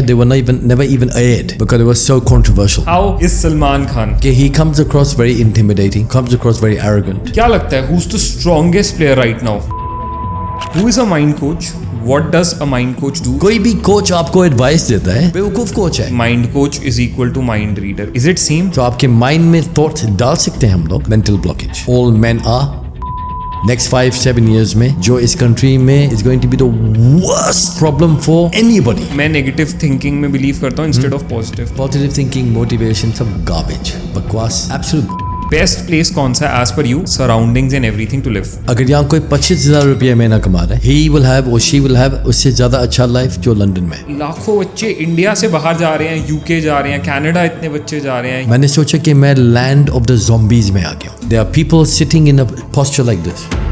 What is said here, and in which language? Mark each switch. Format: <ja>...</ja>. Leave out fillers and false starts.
<en>They were never even aired because it was so controversial. How is Salman Khan? Okay, he comes across very intimidating, comes across very arrogant.</en> <hi>क्या लगता है</hi> <en>who's the strongest player right now? Who is a mind coach? What does a mind coach do?</en> <hi>कोई भी coach आपको advice देता है बेवकूफ coach है.</hi> <en>Mind coach is equal to mind reader. Is it same?</en> <hi>तो आपके माइंड में थॉट्स डाल सकते हैं हम लोग.</hi> <en>Mental blockage. All men are. Next 5-7 years</en> <hi>में जो इस कंट्री में</hi> <en>is going to be the worst problem for anybody.</en> <hi>मैं</hi> <en>negative thinking में believe</en> <hi>करता हूँ</hi> <en>instead of positive. Positive thinking, motivation,</en> <hi>सब</hi> <en>garbage,</en> <hi>बकवास,</hi> <en>absolute. Best place</en> <hi>कौन सा है</hi> <en>as per you? Surroundings and everything to live.</en> <hi>अगर यहाँ कोई 25,000 रुपया महीना कमा रहा है,</hi> <en>he will have or she will have</en> <hi>उससे ज़्यादा अच्छा लाइफ जो लंदन में. लाखों बच्चे इंडिया से बाहर जा रहे हैं, यूके जा रहे हैं, कनाडा इतने बच्चे जा रहे हैं. मैंने सोचा कि मैं लैंड ऑफ द zombies में आ गया.</hi> <en>There are people sitting in a posture like this.</en>